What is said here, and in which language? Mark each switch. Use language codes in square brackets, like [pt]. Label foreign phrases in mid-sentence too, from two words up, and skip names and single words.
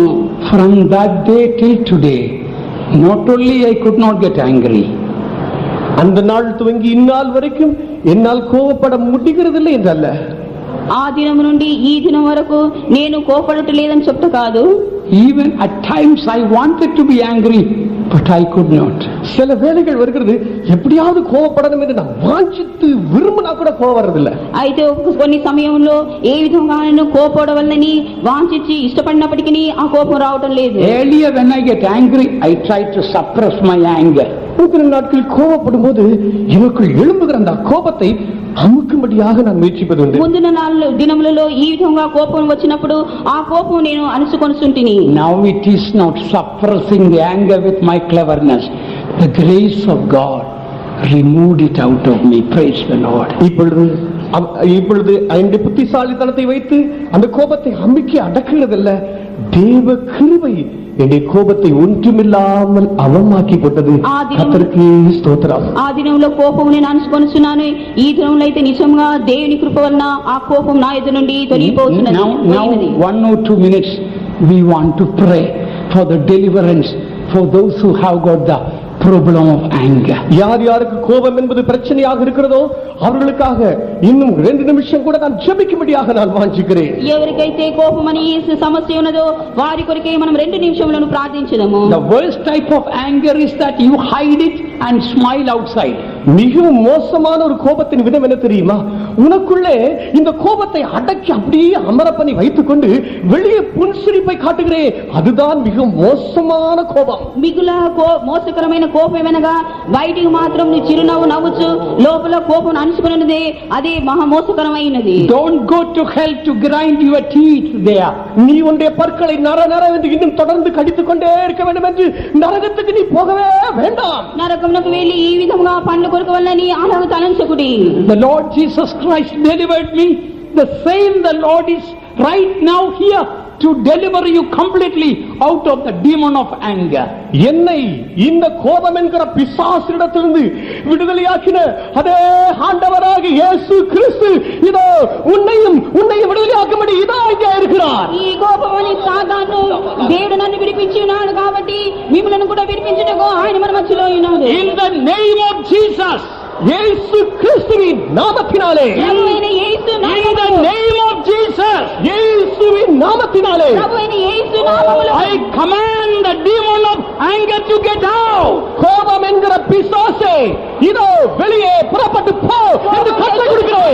[en] From that day till today, not only I could not get angry, [ta] அந்த நாள் துவங்கி இந்நாள் வரைக்கும் என்னால் கோபப்பட முடிகிறதில்லை என்றல்ல, [te] ఆ దినం నుండి ఈ దినం వరకు నేను కోపడట లేదని చెప్త కాదు. [en] even at times I wanted to be angry, but I could not. [ta] சில வேளைகள் வருகிறது எப்படியாவது கோபப்படணும் என்று நான் வாஞ்சித்து விரும்பினா கூட கோபம் வர்றதில்லை. [te] అయితే కొన్ని సమయంలో ఏ విధంగా నేను కోపడవలనని వాంఛించి ఇష్టపడినప్పటికీ ఆ కోపం రావటం లేదు. [en] Earlier when I get angry, I try to suppress my anger. [ta] சில நாட்களில் கோபப்படும் போது எனக்குள் எழும்புகிற அந்த கோபத்தை அமுக்கும்படியாக நான் முயற்சிப்பது உண்டு. [te] ముందున దినములలో ఈ విధంగా కోపం వచ్చినప్పుడు ఆ కోపం నేను అణుచుకొనుచుంటిని. [en] Now it is not suppressing the anger with my cleverness. The grace of God removed it out of me. Praise the Lord. [ta] இப்பொழுது என்னுடைய புத்திசாலித்தனத்தை வைத்து அந்த கோபத்தை அமுக்கி அடக்குகிறதல்ல, தேவ கிருபை என்னுடைய கோபத்தை ஒன்றுமில்லாமல் அவமாக்கி போட்டது. கர்த்தருக்கு ஸ்தோத்திரம். [te] ఆ దినంలో కోపం నేను అణుచుకొనుచున్నాను. ఈ దినంలో అయితే నిజంగా దేవుని కృప వలన ఆ కోపం నా ఎదురు నుండి తొలగిపోతున్నది. [en] Now 1 or 2 minutes we want to pray for the deliverance for those who have got the problem of anger. [ta] யார் யாருக்கு கோபம் என்பது பிரச்சனையாக இருக்கிறதோ அவர்களுக்காக இன்னும் 2 நிமிஷம் கூட நான் ஜெபிக்கும்படியாக நான் வாஞ்சிக்கிறேன். [te] ఎవరికైతే కోపం అనే సమస్య ఉన్నదో వారి కొరకే మనం 2 నిమిషములను ప్రార్థించుదాము. [en] The worst type of anger is that you hide it and smile outside. [ta] மிகவும் மோசமான ஒரு கோபத்தின் விதம் என்ன தெரியுமா? உனக்குள்ளே இந்த கோபத்தை அடக்கி அப்படியே அமர பண்ணி வைத்துக் கொண்டு வெளியே புன்சிரிப்பை காட்டுகிறேன். அதுதான் மிக மோசமான கோபம். [te] మిగుల మోసకరమైన కోపం వెనగా బయటికి మాత్రం నీ చిరునవ్వు నవ్వుచు లోపల కోపం అణుచుకున్నదే అదే మహా మోసకరమైనది. [en] Don't go to hell to grind your teeth there. [ta] நீ உன்னுடைய பற்களை நர நர என்று இன்னும் தொடர்ந்து கடித்துக் கொண்டே இருக்க வேண்டும் என்று நரகத்துக்கு நீ போகவே வேண்டாம். [te] నరకమునకు వెళ్ళి ఈ విధంగా పండ్లు కొరకవలనని అలాగ తలంచకుడి. [en] The Lord Jesus Christ delivered me. The same the Lord is right now here to deliver you completely out of the demon of anger. [ta] என்னை இந்த கோபம் என்கிற பிசாசினிடத்திலிருந்து விடுதலையாக்கின அதே ஆண்டவராக இயேசு கிறிஸ்து இதோ உன்னையும் விடுதலையாக்கும்படி இதோ இங்கே இருக்கிறார். [te] ఈ కోపమని సాతాను దేవుడు నన్ను విడిపించినాడు కాబట్టి మిమ్మల్ని కూడా విడిపించుటకు ఆయన మన మధ్యలో ఉన్నాడు. [en] In the name of Jesus, [ta] இயேசு கிறிஸ்துவின் நாமத்தினாலே, [te] ప్రభువైన యేసు [en] in the [te] నామములో, [en] name of Jesus, [ta] இயேசுவின் நாமத்தினாலே [te] ప్రభువైన యేసు నామములో [en] I command the demon of anger to get out. [ta] கோபம் என்கிற பிசாசே இதோ வெளியே புறப்பட்டு போ என்று கட்டளை கொடுக்கிறேன்.